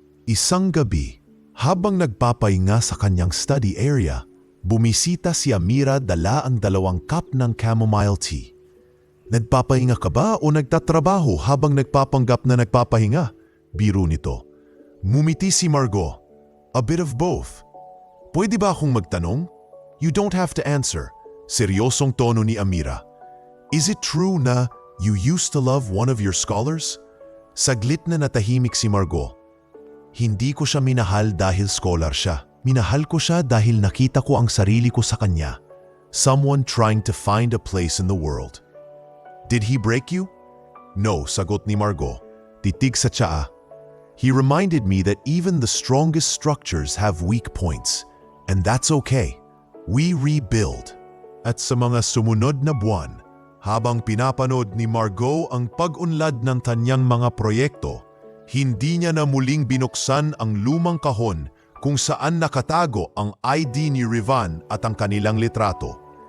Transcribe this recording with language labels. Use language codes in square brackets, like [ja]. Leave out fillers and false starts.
[tl] Isang gabi, habang nagpapahinga sa kanyang study area, bumisita si Amira dala ang 2 cup ng chamomile tea. Nagpapahinga ka ba o nagtatrabaho habang nagpapanggap na nagpapahinga? Biro nito. Ngumiti si Margot. [en] A bit of both. [tl] Pwede ba akong magtanong? [en] You don't have to answer. [tl] Seryosong tono ni Amira. [en] Is it true na you used to love one of your scholars? [tl] Saglit na natahimik si Margot. Hindi ko siya minahal dahil scholar siya. Minahal ko siya dahil nakita ko ang sarili ko sa kanya. [en] Someone trying to find a place in the world. Did he break you? No, [tl] sagot ni Margot. Titig sa tsaa. [en] He reminded me that even the strongest structures have weak points. And that's okay. We rebuild. [tl] At sa mga sumunod na buwan, habang pinapanood ni Margot ang pag-unlad ng kanyang mga proyekto, hindi niya na muling binuksan ang lumang kahon kung saan nakatago ang ID ni Rivan at ang kanilang litrato.